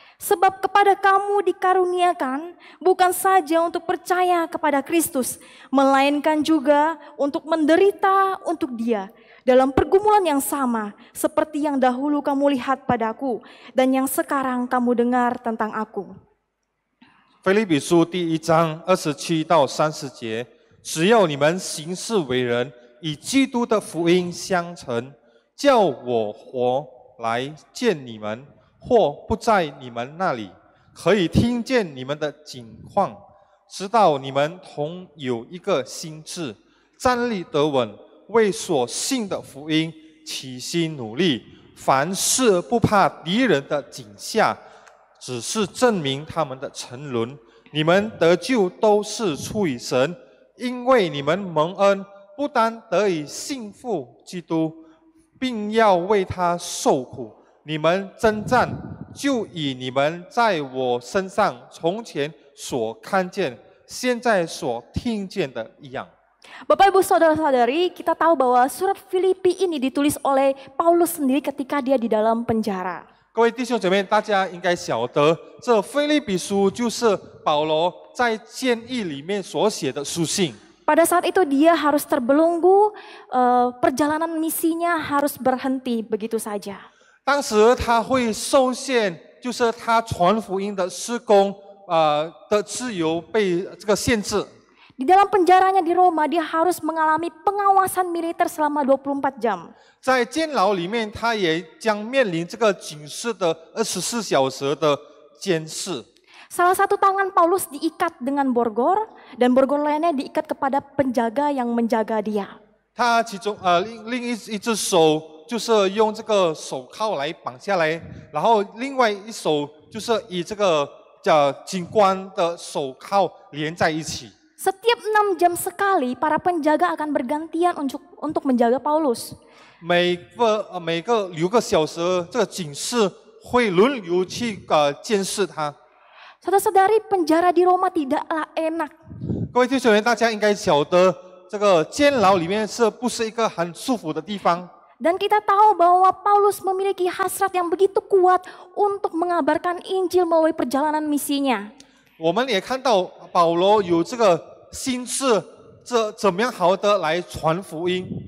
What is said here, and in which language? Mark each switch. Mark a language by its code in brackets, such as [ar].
[id] Sebab kepada kamu dikaruniakan bukan saja untuk percaya kepada Kristus, melainkan juga untuk menderita untuk Dia dalam pergumulan yang sama seperti yang dahulu kamu lihat padaku dan yang sekarang kamu dengar tentang aku. [zh] 腓立比书第1章27到30节，只要你们行事为人，以基督的福音相称，叫我活来见你们。或不在你们那里，可以听见你们的景况，知道你们同有一个心志，站立得稳，为所信的福音齐心努力，凡事不怕敌人的惊吓，只是证明他们的沉沦。你们得救都是出于神，因为你们蒙恩，不单得以信服基督，并要为他受苦。你们征战，就以你们在我身上从前所看见、现在所听见的一样。 [id] Bapak Ibu Saudara-saudari, kita tahu bahwa surat Filipi ini ditulis oleh Paulus sendiri ketika dia di dalam penjara. [zh] 各位弟兄姐妹，大家应该晓得，这腓立比书就是保罗在监狱里面所写的书信。 [id] Pada saat itu dia harus terbelenggu, perjalanan misinya harus berhenti begitu saja. [zh] 当时他会受限，就是他传福音的事工，的自由被这个限制。 [id] Di dalam penjaranya di Roma, dia harus mengalami pengawasan militer selama 24 jam. [zh] 在监牢里面，他也将面临这个警示的24小时的监视。 [id] Salah satu tangan Paulus diikat dengan borgol dan borgol lainnya diikat kepada penjaga yang menjaga dia. [zh] 他其中另一只手就是用这个手铐来绑下来，然后另外一手就是以这个警官的手铐连在一起。 [id] Setiap 6 jam sekali para penjaga akan bergantian untuk menjaga Paulus. [zh] 每个6个小时，这个警示会轮流去监视他。 [id] Saudara-saudari, penjara di Roma tidaklah enak. [zh] 各位弟兄们，大家应该晓得，这个监牢里面是不是一个很舒服的地方？ [id] Dan kita tahu bahwa Paulus memiliki hasrat yang begitu kuat untuk mengabarkan Injil melalui perjalanan misinya. [zh] 我们也看到保罗有这个心智，怎么样好的来传福音。